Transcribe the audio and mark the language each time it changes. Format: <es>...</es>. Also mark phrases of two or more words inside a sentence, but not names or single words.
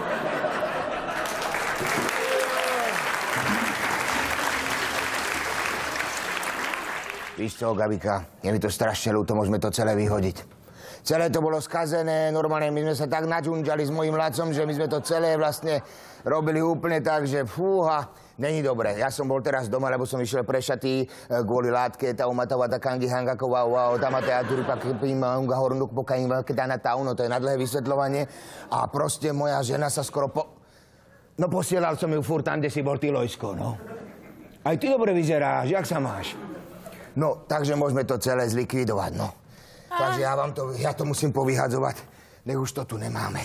<sk>Víš čo, Gabika, je mi to strašne ľúto, môžeme to celé vyhodiť. Celé to bolo skazené, normálne my sme sa tak načunčali s mojím Lacom, že my sme to celé vlastne robili úplne tak, že fúha, není dobre. Ja som bol teraz doma, lebo som išiel prešatý kvôli látke taumata watakangi hangako wow wow tamate aturi maunga horonuku po kaiven wakitana tau, no to je na dlhé vysvetľovanie. A proste moja žena sa skoro No posielal som ju furt tam, kde si bol ty, Lojsko, no. Aj ty dobre vyzeráš, jak sa máš? No, takže môžeme to celé zlikvidovať, no. Takže ja to musím povyhadzovať, nech už to tu nemáme.</sk>